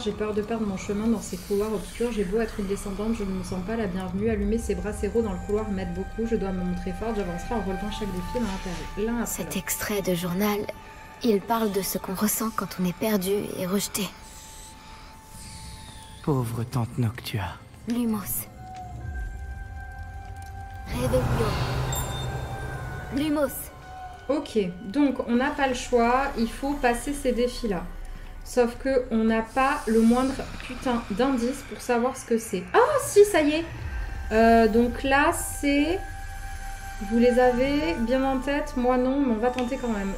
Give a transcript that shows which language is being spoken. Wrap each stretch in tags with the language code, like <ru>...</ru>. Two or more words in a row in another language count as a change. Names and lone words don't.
<fr>J'ai peur de perdre mon chemin dans ces couloirs obscurs. J'ai beau être une descendante, je ne me sens pas la bienvenue. Allumer ces brasseros dans le couloir m'aide beaucoup. Je dois me montrer forte. J'avancerai en relevant chaque défi l'un après Cet l'autre. extrait de journal, il parle de ce qu'on ressent quand on est perdu et rejeté. Pauvre tante Noctua. Lumos. Revelio. Lumos. Ok, donc on n'a pas le choix. Il faut passer ces défis-là. Sauf que on n'a pas le moindre putain d'indice pour savoir ce que c'est. Ah si, ça y est. Donc là, c'est... Vous les avez bien en tête? Moi non, mais on va tenter quand même.</fr>